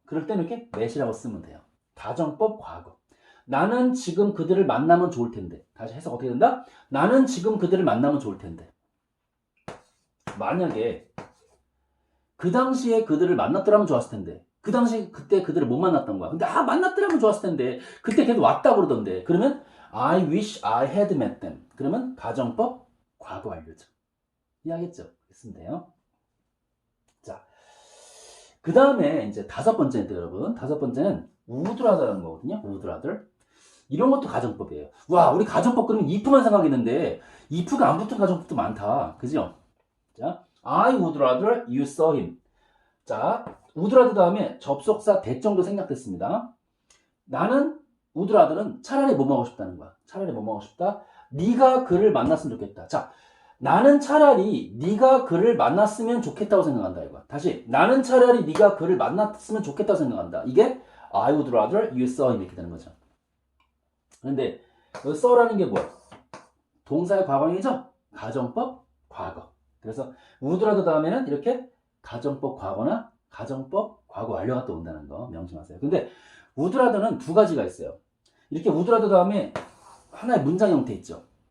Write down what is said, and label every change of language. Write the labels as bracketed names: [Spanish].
[Korean] 그럴 때는 이렇게 met이라고 쓰면 돼요. 가정법 과거. 나는 지금 그들을 만나면 좋을 텐데. 다시 해석 어떻게 된다? 나는 지금 그들을 만나면 좋을 텐데. 만약에 그 당시에 그들을 만났더라면 좋았을 텐데. 그 당시 그때 그들을 못 만났던 거야. 근데 만났더라면 좋았을 텐데 그때 걔도 왔다 그러던데. 그러면 [English] I wish I had met them. [Korean] 그러면 가정법 과거 완료죠. 이해하겠죠? 쓰면 돼요. 자, 그 다음에 이제 다섯 번째인데 여러분, 다섯 번째는 would rather라는 거거든요. [English] would rather. [Korean] 이런 것도 가정법이에요. 와, 우리 가정법 그러면 if만 생각했는데 if가 안 붙은 가정법도 많다. 그죠? 자, [English] I would rather you saw him. [Korean] 자, would rather 다음에 접속사 대정도 생략됐습니다. 나는 would rather는 차라리 뭐 하고 싶다는 거야. 차라리 뭐 하고 싶다? 네가 그를 만났으면 좋겠다. 자, 나는 차라리 네가 그를 만났으면 좋겠다고 생각한다 이거야. 다시, 나는 차라리 네가 그를 만났으면 좋겠다고 생각한다. 이게 [English] I would rather you saw him [Korean] 이렇게 되는 거죠. 그런데 여기 saw라는 게 뭐야? 동사의 과거형이죠? 가정법 과거. 그래서 would rather 다음에는 이렇게 가정법 과거나 가정법 과거 완료가 또 온다는 거 명심하세요. 근데 would rather는 두 가지가 있어요. 이렇게 would rather 다음에 하나의 문장 형태 있죠.